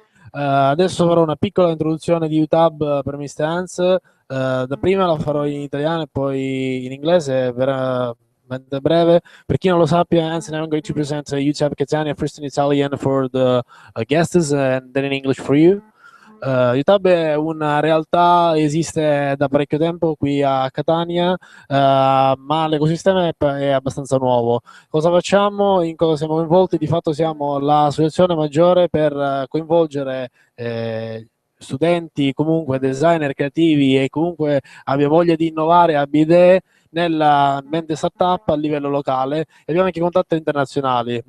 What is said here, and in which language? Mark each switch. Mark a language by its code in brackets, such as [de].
[it] Adesso farò una piccola introduzione di UTAB per Mr. Hans. Dapprima la farò in italiano e poi in inglese, veramente breve. Per chi non lo sappia, [en] Hans and I am going to present UTAB Catania first in Italian for the guests and then in English for you. [it] UTAB è una realtà, esiste da parecchio tempo qui a Catania, ma l'ecosistema è abbastanza nuovo. Cosa facciamo? In cosa siamo coinvolti? Di fatto siamo l'associazione maggiore per coinvolgere studenti, comunque designer creativi e comunque abbia voglia di innovare, abbia idee nell'ambiente startup a livello locale, e abbiamo anche contatti internazionali.